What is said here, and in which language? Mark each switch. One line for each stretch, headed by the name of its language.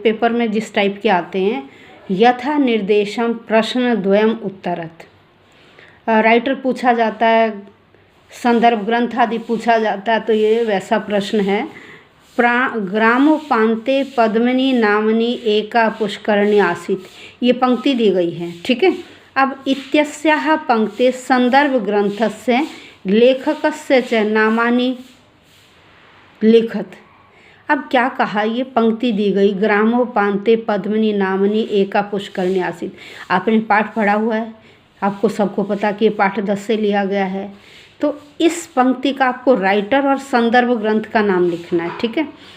Hindi: Paper में जिस type के आते हैं
Sanskrit: यथा निर्देशम प्रश्न द्वयम उत्तरत।
Hindi: राइटर पूछा जाता है, संदर्भ ग्रंथ आदि पूछा जाता है, तो ये वैसा प्रश्न है।
Sanskrit: ग्रामोपान्ते पद्मिनी नामनी एका पुष्करणी आसीत्,
Hindi: ये पंक्ति दी गई है। ठीक है।
Sanskrit: अब इत्यस्याः पंक्ते संदर्भ ग्रंथस्य लेखकस्य च नामानि लिखत।
Hindi: अब क्या कहा, ये पंक्ति दी गई
Sanskrit: ग्रामोपान्ते पद्मिनी नामनी एका पुष्करणी आसीत्।
Hindi: आपने पाठ पढ़ा हुआ है, आपको सबको पता कि ये पाठ 10 से लिया गया है। तो इस पंक्ति का आपको राइटर और संदर्भ ग्रंथ का नाम लिखना है। ठीक है।